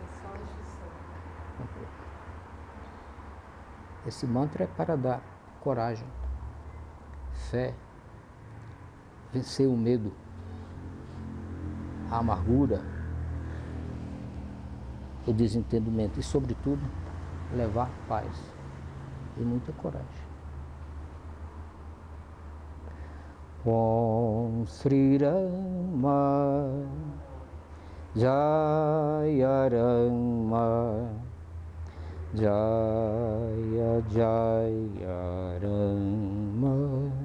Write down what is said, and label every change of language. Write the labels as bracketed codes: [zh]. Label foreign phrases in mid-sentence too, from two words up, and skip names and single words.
[pt] Esse mantra é para dar coragem, fé, vencer o medo, a amargura, o desentendimento e, sobretudo, levar paz e muita coragem. [sa] Om Sri Rama Jaya Rama Jaya Jaya Rama.